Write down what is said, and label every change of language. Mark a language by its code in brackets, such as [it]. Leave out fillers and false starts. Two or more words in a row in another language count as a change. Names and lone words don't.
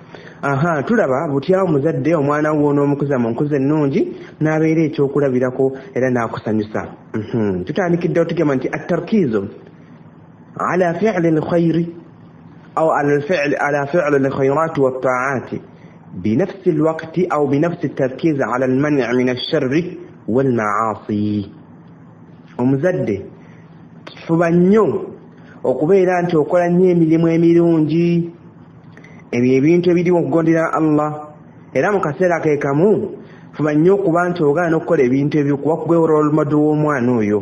[lg] Tulaba butyawo muzadde omwana wo n'omukuza mu nkuza ennungi n'abeera ekyokulabirako era n'akusanyusa. Tutandikiddewo tugamba nti [ar] التركيز على فعل الخير أو على فعل الخيرات والطاعات بنفس الوقت أو بنفس التركيز على المنع من الشر والمعاصي. [lg] omuzadde fuba nnyo okubeera nti okola nnyo emirimu emirungi ebyo ebintu ebiriwo okugondera Allah era mu kaseera ke kamu fuba nnyo okuba nti ogaana okukola ebintu ebyo kuba kugwe [en] role model [lg] w'omwana oyo.